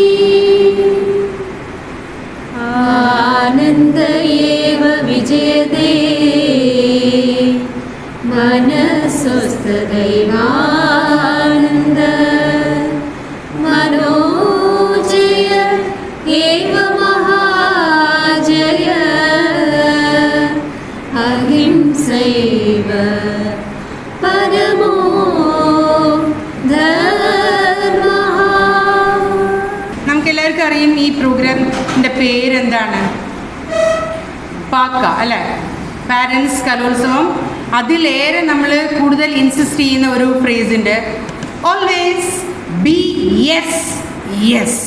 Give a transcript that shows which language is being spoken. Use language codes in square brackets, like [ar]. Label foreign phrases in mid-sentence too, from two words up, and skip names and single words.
[sa] आनन्द एव विजयते मनसोऽस्तदैवानन्द मनोजय एव महाजय अहिंसैव परमो धर्मः। [ml] നമുക്കെല്ലാവർക്കും അറിയും ഈ പ്രോഗ്രാമിൻ്റെ പേരെന്താണ്? പാക്ക അല്ലേ? പാരൻസ് കലോത്സവം. അതിലേറെ നമ്മൾ കൂടുതൽ ഇൻസിസ്റ്റ് ചെയ്യുന്ന ഒരു ഫ്രേസുണ്ട്, [en] always be yes yes.